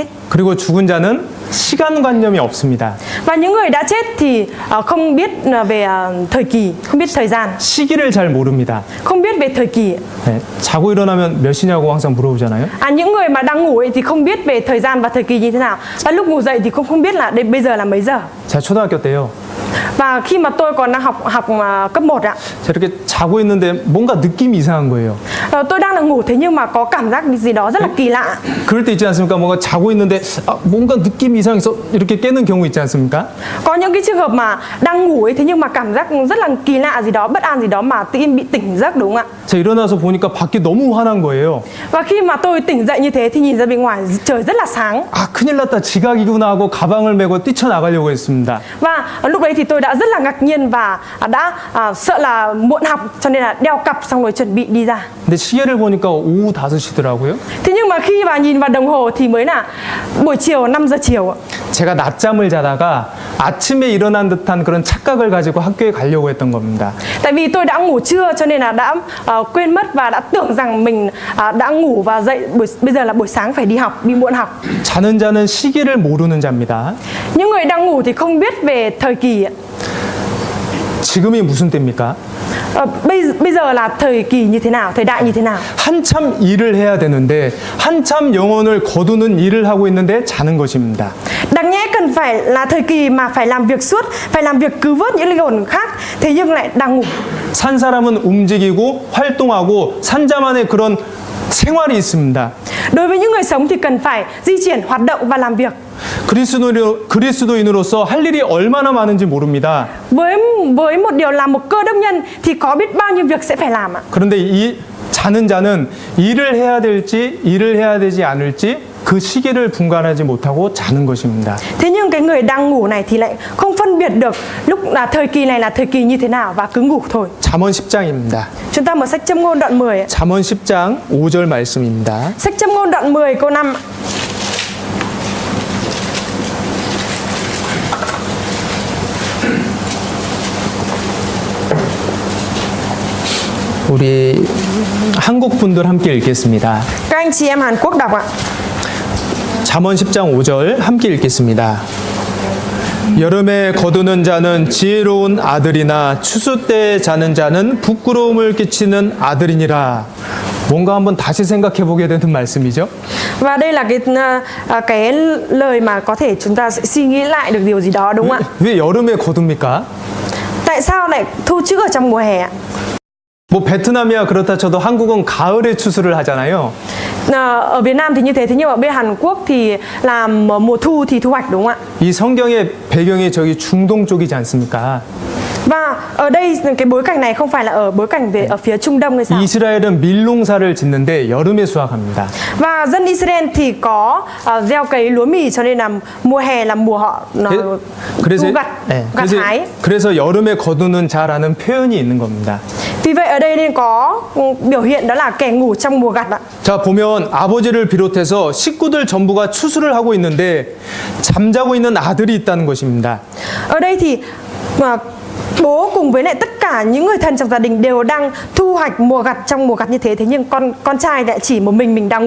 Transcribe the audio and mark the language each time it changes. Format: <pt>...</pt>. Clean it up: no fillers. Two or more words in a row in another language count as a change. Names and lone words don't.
<ko>그리고 죽은 자는 시간관념이 없습니다.</ko> <vi>Và những người đã chết thì không biết về thời kỳ, không biết thời gian,</vi> <ko>시기를 잘 모릅니다.</ko> <vi>không biết về thời kỳ.</vi> <ko>네, 자고 일어나면 몇 시냐고 항상 물어보잖아요.</ko> <vi>Những người mà đang ngủ ấy thì không biết về thời gian và thời kỳ như thế nào. Và lúc ngủ dậy thì cũng không biết là bây giờ là mấy giờ.</vi> <ko>제가 초등학교 때요.</ko> <vi>Và khi mà tôi còn đang học cấp 1 ạ,</vi> <ko>제가 이렇게 자고 있는데 뭔가 느낌이 이상한 거예요.</ko> <vi>tôi đang ngủ thế nhưng mà có cảm giác gì đó rất là kỳ lạ.</vi> <ko>그럴 때 있지 않습니까? 뭔가 자고 있는데 뭔가 느낌이 이상해서 이렇게 깨는 경우 있지 않습니까?</ko> <vi>Có những cái trường hợp mà đang ngủ ấy thế nhưng mà cảm giác rất là kỳ lạ gì đó, bất an gì đó mà tự nhiên bị tỉnh giấc đúng không ạ?</vi> <ko>제가 일어나서 보니까 밖이 너무 환한 거예요.</ko> <vi>Và khi mà tôi tỉnh dậy như thế thì nhìn ra bên ngoài trời rất là sáng.</vi> <ko>아, 큰일 났다. 지각이구나 하고 가방을 메고 뛰쳐나가려고 했습니다.</ko> <vi>Và lúc đấy thì tôi đã rất là ngạc nhiên và đã sợ là muộn học cho nên là đeo cặp xong rồi chuẩn bị đi ra.</vi> <ko>근데 시계를 보니까 오후 5시더라고요.</ko> <vi>Thế nhưng mà khi mà nhìn vào đồng hồ thì mới là buổi chiều 5 giờ chiều.</vi> <ko>제가 낮잠을 자다가 아침에 일어난 듯한 그런 착각을 가지고 학교에 가려고 했던 겁니다.</ko> <vi>Tại vì tôi đã ngủ trưa cho nên là đã quên mất và đã tưởng rằng mình đã ngủ và dậy bây giờ là buổi sáng phải đi học, đi muộn học.</vi> <ko>자는 자는 시기를 모르는 자입니다.</ko> <vi>Những người đang ngủ thì không biết về thời kỳ.</vi> <ko>지금이 무슨 때입니까?</ko> <vi>Bây giờ là thời kỳ như thế nào, thời đại như thế nào?</vi> <ko>한참 일을 해야 되는데 한참 영혼을 거두는 일을 하고 있는데 자는 것입니다.</ko> <vi>Đáng nhẽ cần phải là thời kỳ mà phải làm việc suốt, phải làm việc cứu vớt những linh hồn khác, thế nhưng lại đang ngủ.</vi> <ko>산 사람은 움직이고 활동하고 산자만의 그런 생활이 있습니다.</ko> <vi>Đối với những người sống thì cần phải di chuyển, hoạt động và làm việc.</vi> <ko>그리스도인으로서 할 일이 얼마나 많은지 모릅니다.</ko> <vi>Với một điều là một cơ đốc nhân thì có biết bao nhiêu việc sẽ phải làm ạ.</vi> <ko>그런데 이 자는 자는 일을 해야 될지 일을 해야 되지 않을지 그 시기를 분간하지 못하고 자는 것입니다.</ko> <vi>Thế nhưng cái người đang ngủ này thì lại không phân biệt được lúc là thời kỳ này là thời kỳ như thế nào và cứ ngủ thôi.</vi> <ko>잠언 10장입니다.</ko> <vi>Chúng ta mở sách Châm ngôn đoạn 10.</vi> <ko>잠언 10장 5절 말씀입니다.</ko> <vi>Sách Châm ngôn đoạn 10 câu 5.</vi> <ko>우리 한국 분들 함께 읽겠습니다.</ko> <vi>Các anh chị em Hàn Quốc đọc ạ.</vi> <ko>잠언 10장 5절 함께 읽겠습니다. 여름에 거두는 자는 지혜로운 아들이나 추수 때 자는 자는 부끄러움을 끼치는 아들이니라. 뭔가 한번 다시 생각해 보게 되는 말씀이죠.</ko> <vi>Và đây là cái lời mà có thể chúng ta sẽ suy nghĩ lại được điều gì đó đúng không ạ?</vi> <ko>왜 여름에 거둡니까?</ko> <vi>Tại sao lại thu trữ ở trong mùa hè ạ?</vi> <ko>뭐 베트남이야 그렇다 쳐도 한국은 가을에 추수를 하잖아요.</ko> <vi>Ở Việt Nam thì như thế, thế nhưng mà bên Hàn Quốc thì làm mùa thu thì thu hoạch đúng không ạ?</vi> <ko>이 성경의 배경이 저기 중동 쪽이지 않습니까?</ko> <vi>Và ở đây cái bối cảnh này không phải là ở bối cảnh về ở phía Trung Đông hay sao?</vi> <ko>이스라엘은 밀농사를 짓는데 여름에 수확합니다.</ko> <vi>Và dân Israel thì có gieo cấy lúa mì cho nên là mùa hè là mùa họ thu gặt, gặt hái.</vi> <ko>그래서 여름에 거두는 자라는 표현이 있는 겁니다.</ko> <vi>Vì vậy ở đây nên có biểu hiện đó là kẻ ngủ trong mùa gặt ạ.</vi> <ko>자, 보면 아버지를 비롯해서 식구들 전부가 추수를 하고 있는데 잠자고 있는 아들이 있다는 것입니다.</ko> <vi>Ở đây thì bố cùng với lại tất cả những người thân trong gia đình đều đang thu hoạch mùa gặt trong mùa gặt như thế, thế nhưng con trai lại chỉ một mình đang ngủ.</vi>